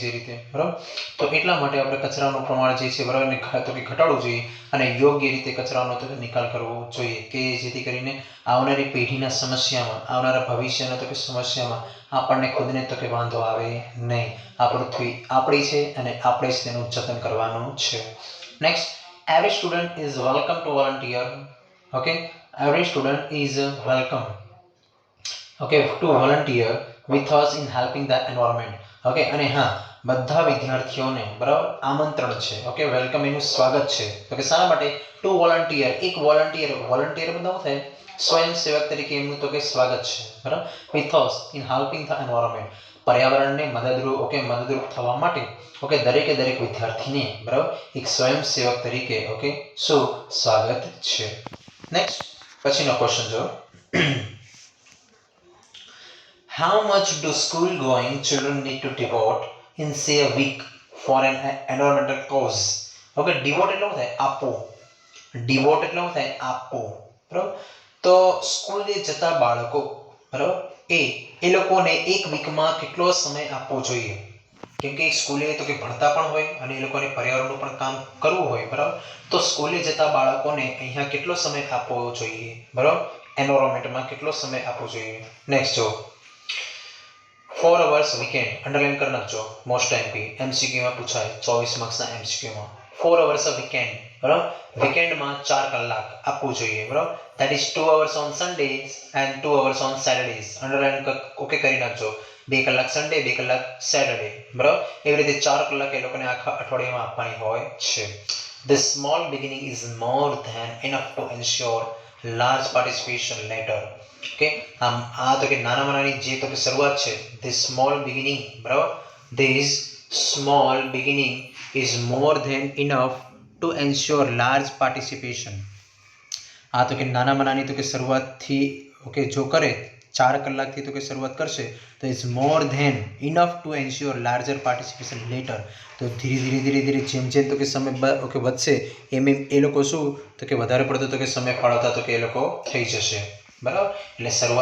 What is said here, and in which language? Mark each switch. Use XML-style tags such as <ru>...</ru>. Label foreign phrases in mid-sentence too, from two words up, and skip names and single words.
<gu>જે રીતે બરાબર તો એટલા માટે આપણે કચરાનું પ્રમાણ જે છે બરાબર ને તો કે ઘટાડવું જોઈએ અને યોગ્ય રીતે કચરાનો તો કે નિકાલ કરવો જોઈએ કે જેથી કરીને આવનારી પેઢીના સમસ્યામાં આવનારા ભવિષ્યના તો કે સમસ્યામાં આપણને ખુદને તો કે વાંધો આવે નહીં આ પૃથ્વી આપણી છે અને આપણે જ તેનું જતન કરવાનું છે નેક્સ્ટ</gu> <en>every student is welcome to volunteer okay every student is welcome okay to volunteer with us in helping the environment okay</en> <gu>અને હા બધા વિદ્યાર્થીઓને બરાબર આમંત્રણ છે</gu> <en>okay welcome</en> <gu>એનું સ્વાગત છે તો કે શા માટે</gu> <en>to volunteer</en> <gu>એક વોલન્ટિયર મતલબ શું થાય સ્વયંસેવક તરીકે એમનું તો કે સ્વાગત છે બરાબર</gu> <en>with us in helping the environment</en> <gu>પર્યાવરણને મદદરૂપ થવા માટે ઓકે દરેક વિદ્યાર્થીને બરાબર એક સ્વયંસેવક તરીકે ઓકે શું સ્વાગત છે નેક્સ્ટ પછીનો ક્વેશ્ચન જો</gu> <en>How much do school-going children need to devote in say a week for an environmental cause?</en> <gu>Okay, devote એટલે શું થાય આપવું. Devote એટલે શું થાય આપવું. બરાબર? તો સ્કૂલે જતા બાળકો બરાબર એ લોકોને એક વીકમાં કેટલો સમય આપવો જોઈએ? કેમ કે સ્કૂલે તો કે ભણતા પણ હોય અને એ લોકોને પર્યાવરણનું પણ કામ કરવું હોય બરાબર તો સ્કૂલે જતા બાળકોને અહીંયા કેટલો સમય આપવો જોઈએ બરાબર એન્વાયરમેન્ટમાં કેટલો સમય આપવો જોઈએ નેક્સ્ટ જો</gu> <en>4 hours weekend</en> <gu>અંડરલાઈન કરી નાખજો</gu> <en>most MP MCQ</en> <gu>માં પૂછાય 24 માર્ક્સના એમસીક્યુ માં</gu> <en>4 hours a weekend</en> <gu>બરાબર વીકેન્ડમાં 4 કલાક આપવું જોઈએ બરાબર</gu> <en>that is 2 hours on Sundays and 2 hours on Saturdays underline okay</en> <gu>કરી નાખજો 2 કલાક સન્ડે 2 કલાક સેટરડે બરાબર એવી રીતે 4 કલાક એ લોકોને આખા અઠવાડિયામાં આપવાની હોય છે</gu> <en>the small beginning is more than enough to ensure large participation later okay</en> <gu>આ તો કે નાનામાં નાની જે તો કે શરૂઆત છે</gu> <en>this small beginning</en> <gu>બરાબર</gu> <en>this small beginning is more than enough to ensure large participation</en> <gu>આ તો કે નાનામાં નાની તો કે શરૂઆતથી ઓકે જો કરે 4 કલાકથી તો કે શરૂઆત કરશે તો</gu> <en>is more than enough to ensure larger participation later</en> <gu>તો ધીરે જેમ તો કે સમય ઓકે વધશે એમ એ લોકો શું તો કે વધારે પડતો તો કે સમય ફાળવતા તો કે એ લોકો થઈ જશે બરાબર એટલે</gu>